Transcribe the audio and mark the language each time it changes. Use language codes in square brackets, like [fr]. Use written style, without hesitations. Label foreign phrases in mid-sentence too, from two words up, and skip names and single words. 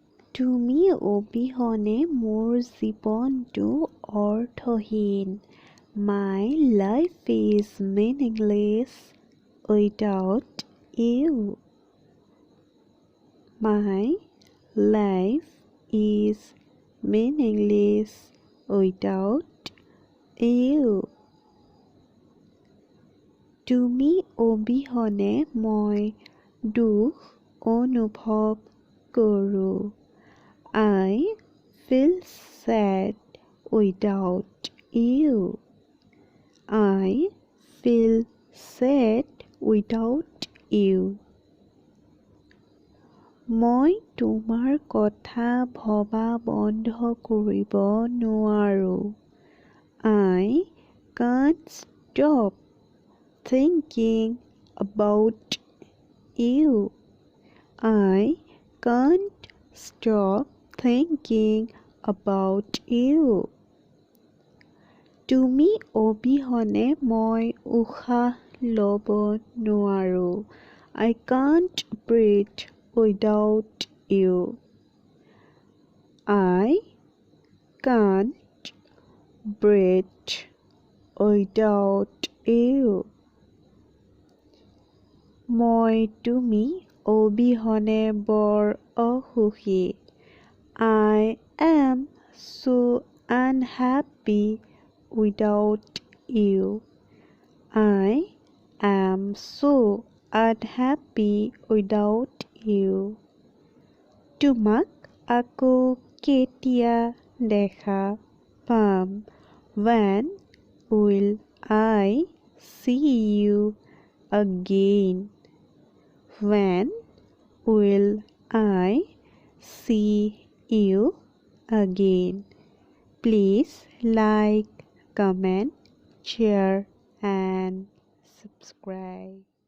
[as] তুমি অবিহনে মোৰ জীৱনটো অৰ্থহীন। [en] My life is meaningless without you. My life is meaningless without you. [as] তুমি অবিহনে মই দুখ অনুভৱ কৰোঁ। [en] I feel sad without you. I feel sad without you. [as] মই তোমাৰ কথা ভবা বন্ধ কৰিব নোৱাৰোঁ। [en] I can't stop thinking about you. I can't stop thinking about you. [as] তুমি অবিহনে মই উশাহ ল'ব নোৱাৰোঁ। [en] I can't breathe without you. I can't breathe without you. [as] মই তুমি অবিহনে বৰ অসুখী। [en] I am so unhappy without you. I am so unhappy without you. [as] তোমাক আকৌ কেতিয়া দেখা পাম? [en] When will I see you again? When will I see you again? Please like, comment, share and subscribe.